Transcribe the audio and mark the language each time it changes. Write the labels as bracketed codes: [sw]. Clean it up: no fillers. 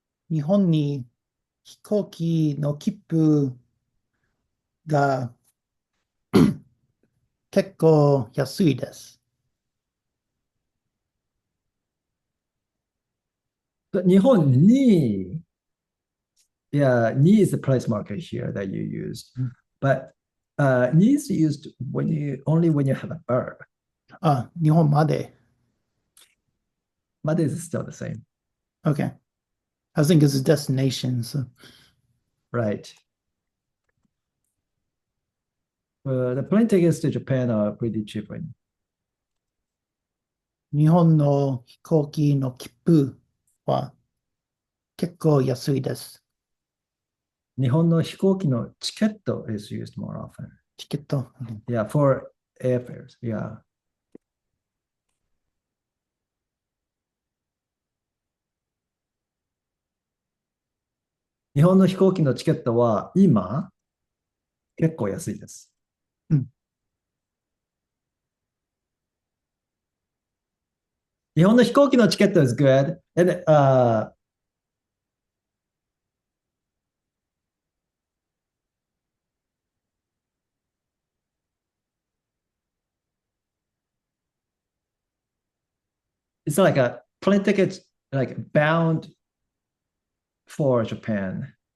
[ja] 日本に飛行機の切符が結構安いです。 [en] But 日本に yeah, ni is the price marker here that you used, but ni is used when you only when you have a verb. [ja] あ、日本まで。 [en] But is still the same, Okay. I was thinking it's a destination. So. right? The plane tickets to Japan are pretty cheap right now. [ja] 日本の飛行機の切符は結構安いです。日本の飛行機のチケット is used more often. チケット。 [en] Yeah, for airfares. Yeah. [ja] 日本の飛行機のチケットは今結構安いです。うん。日本の飛行機のチケット is good. [en] And it's like a plane ticket like bound for Japan.